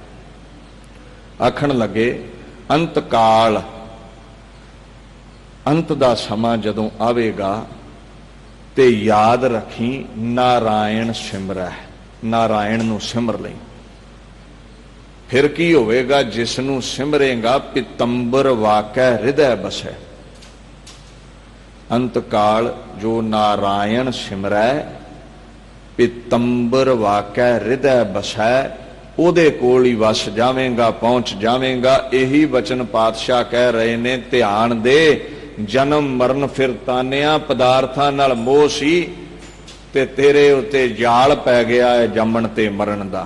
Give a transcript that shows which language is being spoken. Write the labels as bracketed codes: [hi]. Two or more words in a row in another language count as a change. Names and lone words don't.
[pa] ਆਖਣ ਲੱਗੇ ਅੰਤ ਕਾਲ, ਅੰਤ ਦਾ ਸਮਾਂ ਜਦੋਂ ਆਵੇਗਾ ਤੇ ਯਾਦ ਰੱਖੀ ਨਾਰਾਇਣ ਸਿਮਰੈ, ਨਾਰਾਇਣ ਨੂੰ ਸਿਮਰ ਲਈ। ਫਿਰ ਕੀ ਹੋਵੇਗਾ? ਜਿਸਨੂੰ ਸਿਮਰੇਗਾ [bra] पितंबर वाकै हृदय बसै। अंत काल जो नारायण सिमरै पितंबर वाकै हृदय बसै, [pa] ਉਹਦੇ ਕੋਲ ਹੀ ਵਸ ਜਾਵੇਂਗਾ, ਪਹੁੰਚ ਜਾਵੇਂਗਾ। ਇਹੀ ਵਚਨ ਪਾਤਸ਼ਾਹ ਕਹਿ ਰਹੇ ਨੇ, ਧਿਆਨ ਦੇ। ਜਨਮ ਮਰਨ ਫਿਰ ਤਾਨਿਆਂ ਪਦਾਰਥਾਂ ਨਾਲ ਮੋਹ ਸੀ ਤੇ ਤੇਰੇ ਉੱਤੇ ਜਾਲ ਪੈ ਗਿਆ ਹੈ ਜੰਮਣ ਤੇ ਮਰਨ ਦਾ।